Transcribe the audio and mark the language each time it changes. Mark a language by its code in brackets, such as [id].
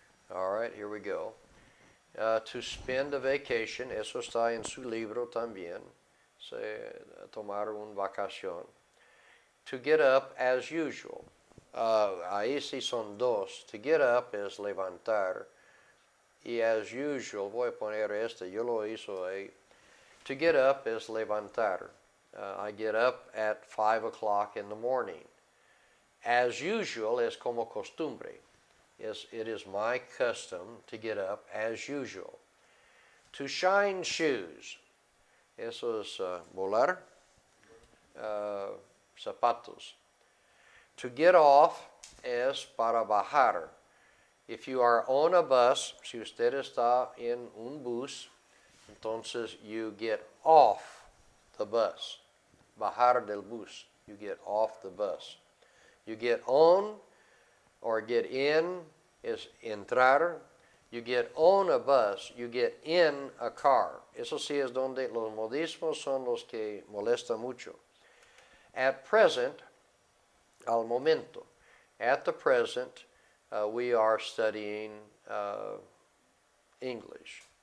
[en] All right, here we go. To spend a vacation, [es] eso está en su libro también. Tomar una vacación. [en] To get up as usual. [es] Ahí sí son dos. [en] To get up [es] es levantar. Y [en] as usual, [es] voy a poner yo lo hizo ahí. [en] To get up is levantar. I get up at 5 o'clock in the morning. As usual [es] es como costumbre. [en] It is my custom to get up as usual. To shine shoes. [es] Eso es volar. Zapatos. [en] To get off [es] es para bajar. [en] If you are on a bus, [es] si usted está en un bus, entonces [en] you get off the bus. [es] Bajar del bus. [en] You get off the bus. You get on or get in is entrar. You get on a bus, you get in a car. [es] Eso sí es donde los modismos son los que molestan mucho. [en] At present, [es] al momento, [en] at the present, we are studying English.